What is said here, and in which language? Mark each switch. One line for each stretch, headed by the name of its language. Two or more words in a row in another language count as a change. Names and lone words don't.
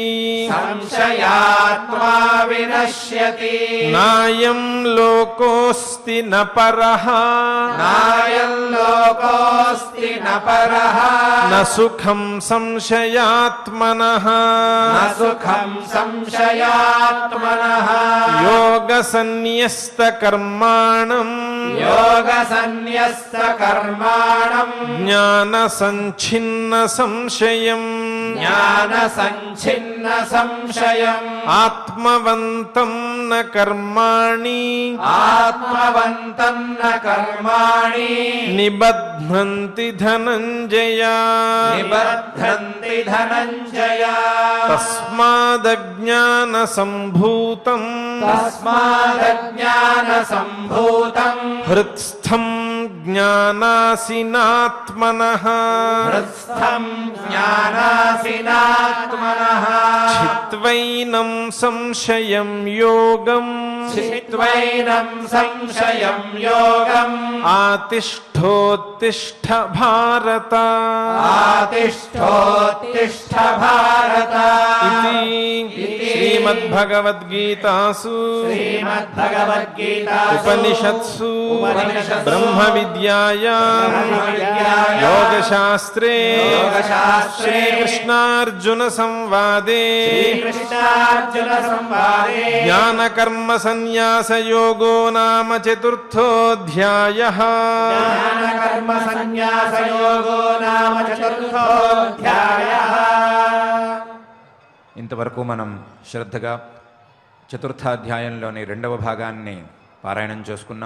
Sanskrit: संशयात्मा विनश्यति నాయం లోకోస్తి న పరః नायं लोकोऽस्ति न परः న సుఖం సంశయాత్మనః न सुखं संशयात्मनः యోగసన్యస్త కర్మాణం योगसन्न्यस्तकर्माणम् జ్ఞాన సంఛిన్న సంశయం ज्ञानसञ्छिन्नसंशयम् ఆత్మవంతం న కర్మాణి आत्मवन्तम् न कर्माणि నిబధ్నంతి ధనంజయ निबध्नन्ति धनञ्जय తస్మాదజ్ఞాన సంభూతం तस्मादज्ञानसम्भूतम् హృత్స్థం జ్ఞానాసినాత్మనః हृत्स्थम् ज्ञानासिनात्मनः చిత్వైనం సంశయం యోగం चित्वैनं संशयं योगम् ఆతిష్ఠ ఆతిష్ఠోత్తిష్ఠ భారత ఆతిష్ఠోత్తిష్ఠ భారత ఇది శ్రీమద్భగవద్గీతాసు శ్రీమద్భగవద్గీతాసు ఉపనిషత్సు ఉపనిషత్సు బ్రహ్మ విద్యాయాం బ్రహ్మవిద్యాయాం యోగశాస్త్రే యోగశాస్త్రే శ్రీకృష్ణార్జున సంవాదే శ్రీకృష్ణార్జున సంవాదే జ్ఞానకర్మ సన్యాస యోగో నామ చతుర్థోऽధ్యాయః జ్ఞానకర్మ సన్యాస యోగో నామ చతుర్థోऽధ్యాయః.
Telugu: ఇంతవరకు మనం శ్రద్ధగా చతుర్థాధ్యాయంలోని 2వ భాగాన్ని పారాయణం చేసుకున్నాం.